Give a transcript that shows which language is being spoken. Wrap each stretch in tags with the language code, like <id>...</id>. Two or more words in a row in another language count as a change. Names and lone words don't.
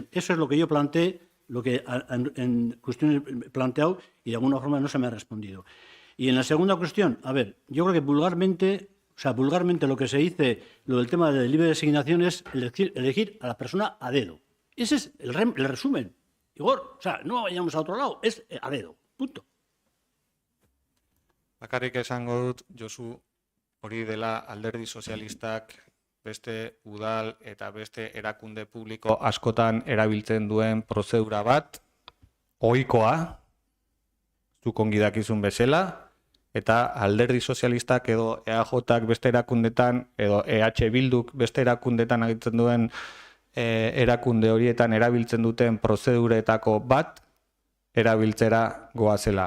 <es>Eso es lo que yo planteé, lo que en cuestiones he planteado y de alguna forma no se me ha respondido. Y en la segunda cuestión, a ver, yo creo que vulgarmente lo que se dice, lo del tema de libre designación es elegir a la persona a dedo. Ese es el resumen. Igor, o sea, no vayamos a otro lado, es a dedo, punto.</es> <eu>Bakarrik esango dut, Josu, hori dela alderdi sozialistak beste udal eta beste erakunde publiko askotan erabiltzen duen prozedura bat, ohikoa, zuk ongi dakizun bezala, eta alderdi sozialistak edo EAJak beste erakundetan, edo EH Bilduk beste erakundetan agitzen duen erakunde horietan erabiltzen duten prozeduretako bat erabiltzera goazela.</eu>